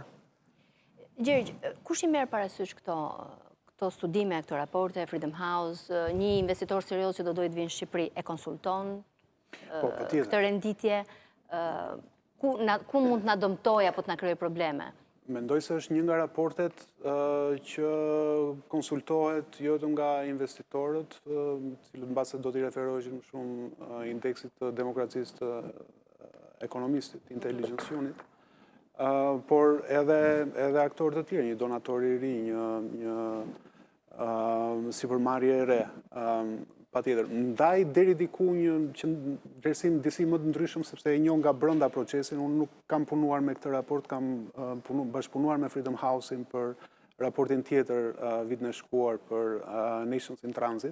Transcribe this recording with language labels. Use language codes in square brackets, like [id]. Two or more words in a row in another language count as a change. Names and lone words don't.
[sq] Gjergj, kush i merr parasysh këto studime, këto raporte, Freedom House, një investitor serioz që do dojë të vinë në Shqipëri e konsulton këtë renditje, ku mund të na dëmtoj apo të na krijojë probleme? Mendoj se është një nga raportet që konsultohet jo të nga investitorët, cilët mbase do t'i referoheshin më shumë indeksit të demokracisë të ekonomistit, [en] intelligence unit, [sq] por edhe aktorë të tjerë, një donator i ri, një sipërmarrje e re, patjetër. Ndaj deri diku një vlerësim disi më të ndryshëm, sepse e njoh nga brenda procesin. Unë nuk kam punuar me këtë raport, kam bashkëpunuar me Freedom House-in për raportin tjetër vitin e shkuar për [en] Nations in Transit.